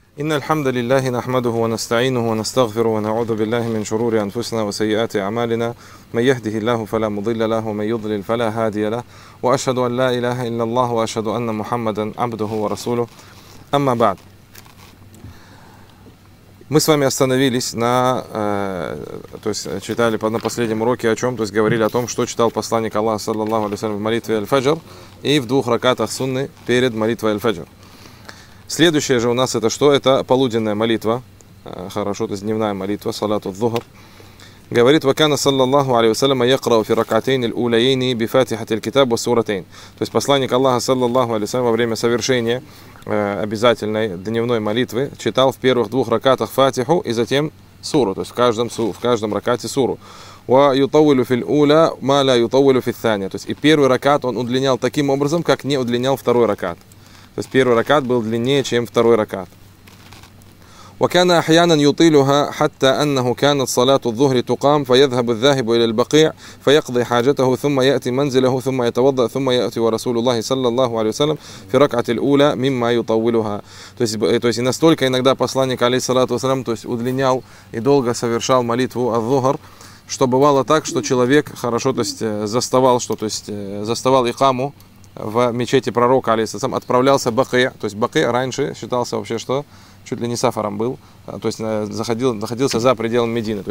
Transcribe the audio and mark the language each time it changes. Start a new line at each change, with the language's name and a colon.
Arabic: إن الحمد لله نحمده ونستعينه ونستغفره ونعوذ بالله من شرور أنفسنا وسيئات أعمالنا، من يهده الله فلا مضل له ومن يضلل فلا هادي له، وأشهد أن لا إله إلا الله وأشهد أن محمدا عبده ورسوله. أما بعد،
Russian: Мы с вами остановились на, то есть читали на последнем уроке о чем, то есть говорили о том, что читал посланник Аллаха, саллаллаху алейхи ва саллям, в молитве Аль-Фаджр и в двух ракатах сунны перед молитвой Аль-Фаджр. Следующее же у нас это что? Это полуденная молитва, хорошо, то есть дневная молитва, салату ад-духр. Говорит,
Arabic: وَكَانَ صَلَّى اللَّهُ عَلَيْهِ وَسَلَّمَ يَقْرَوْ فِي رَكْعَتَيْنِ الْأُولَيَيْنِ بِفَاتِحَةِ الْكِتَابِ وَسُورَتَيْنِ.
Russian: То есть посланник Аллаха, саллаллаху алейхи ва саллям, во время совершения обязательной дневной молитвы читал в первых двух ракатах фатиху и затем суру, то есть в каждом ракате суру.
Arabic: وَيُطَوِّلُ فِي الْأُولَى مَا لَا يُطَوِّلُ فِي الثَّانِيَةِ.
Russian: То есть и первый ракат он удлинял таким образом, как не удлинял второй ракат. То есть первый ракат был длиннее, чем второй ракат.
Arabic: وكان أحيانا يطيلها حتى أنه كانت صلاة الظهر تقام فيذهب الذاهب إلى البقيع فيقضي حاجته ثم يأتي منزله ثم يتوضأ ثم يأتي ورسول الله صلى الله عليه وسلم في ركعة الأولى مما يطولها.
Russian: То есть настолько иногда посланник алейхиссалату вассалям, то есть удлинял и долго совершал молитву аз-зухр, что бывало так, что человек хорошо, то есть заставал, что то есть заставал икаму в мечети пророка алейхиссалям, отправлялся в бакия, то есть бакия раньше считался вообще что чуть ли не сафаром был, то есть находился за пределами Медины.